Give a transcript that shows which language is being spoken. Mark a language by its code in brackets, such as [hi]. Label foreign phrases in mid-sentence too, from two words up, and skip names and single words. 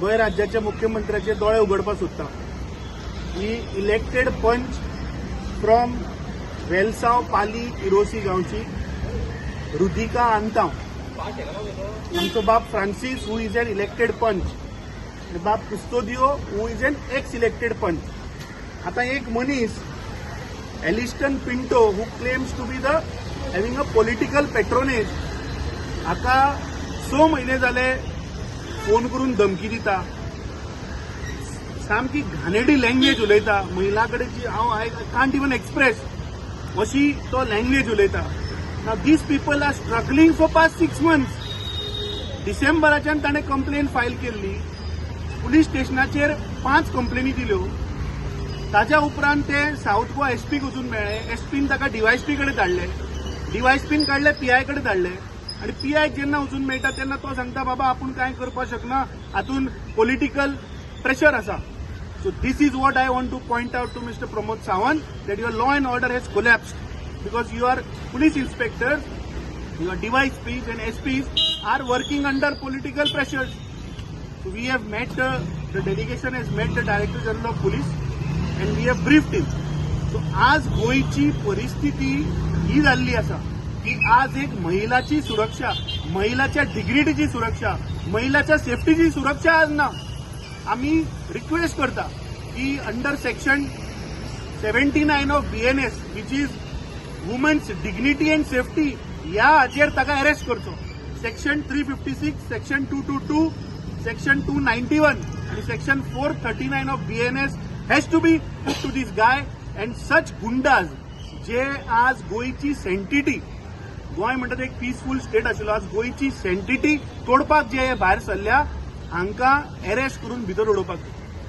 [kok] गोय राज्याच्या मुख्यमंत्र्याचे दोळे उगडपा सोदता. ही [en] elected panch from [kok] वेलसाव पाली इरोसी गांवची रुधिका आंताव. आमचो बाप फ्रांसीस [en] who is an elected panch. [kok] बाप कुस्तोदियो [en] who is an ex elected panch. [kok] आता एक मनीस एलिस्टन पिंटो [en] who claims to be the having a political patronage [kok] हाका 6 महिने जाले फोन करून धमकी दिता. सामकी घाणेरडी लँग्वेज उलयता. महिला कडेची [en] I can't even express [kok] अशी तो लँग्वेज उलयता. [en] now these people are struggling for past 6 months. [kok] डिसेंबराच्यान ताणें कंप्लेन फायल केल्ली. पुलीस स्टेशनाचेर 5 कंप्लेनी दिल्यो. ताच्या उपरांत ते साऊथ गोवा एसपीक वचून मेळ्ळे. एसपीन ताका डीवायएसपी कडेन धाडले. डीवायएसपीन काडले पीआय कडेन धाडले. आणि पीआय जेन्ना वचून मेळटा तेन्ना तो सांगता बाबा आपूण कांय करपाक शकना, हातून [en] political pressure [kok] आसा. [en] So this is what I want to point out to Mr. Pramod Sawant, that your law and order has collapsed because your police inspectors, your DYSPs and SPs are working under political pressures. So we have met, the delegation has met the Director General of Police and we have briefed him. [kok] So आज गोयची परिस्थिती ही जाल्ली आसा की आज एक महिलाची सुरक्षा, महिलाच्या डिग्निटीची सुरक्षा, महिलाच्या सेफ्टीची सुरक्षा आज ना. आम्ही रिक्वेस्ट करता की [en] under section 79 of BNS which is women's dignity and safety [kok] ह्या हाचेर ताका अरेस्ट करचो. [en] section 356, section 222, section 291 and section 439 of BNS has to be put to this guy and such goondas [kok] जे आज गोयची सेंटिटी, गोय म्हणटा एक [en] peaceful state [kok] आशिल्लो, आज गोयची सेंटिटी तोडपाक जे भायर सरल्या हांकां अरेस्ट करून भितर उडोवपाक.